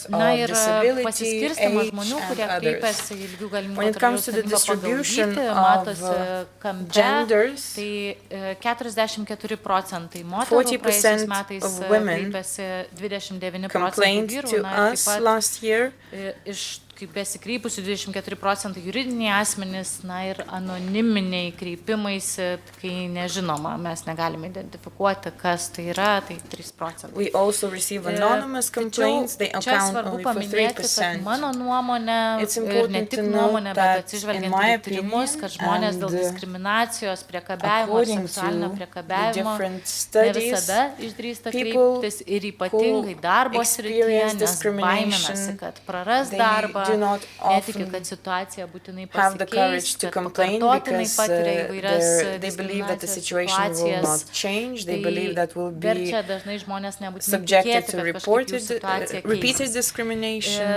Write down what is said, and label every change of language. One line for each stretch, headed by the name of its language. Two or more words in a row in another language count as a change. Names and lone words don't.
Lithuanian: Na ir pasiskirstimas žmonių, kurie kreipiasi į lygių galimybių kontrolieriaus tarnybą pagal lytį, matosi kampe, tai 44% moterų praėjusiais metais kreipiasi 29% vyrų, na ir taip pat iš kaip besikreipusių 24% juridiniai asmenys, na ir anoniminiai kreipimaisi, kai nežinoma, mes negalime identifikuoti, kas tai yra, tai 3%.
English: We also receive anonymous complaints, they account only for 3%.
Lithuanian: Čia svarbu paminėti, kad mano nuomonė ir ne tik nuomonė, bet atsižvelgiant į tyrimus, kad žmonės dėl diskriminacijos, priekabiavimo, seksualinio priekabiavimo ne visada išdrįsta kreiptis ir ypatingai darbo srityje, nes baiminasi, kad praras darbą, netiki, kad situacija būtinai pasikeis, kad pakartotinai patiria įvairias diskriminacijos situacijas, tai verčia dažnai žmonės nebūtinai tikėti, kad kažkaip jų situacija keisis.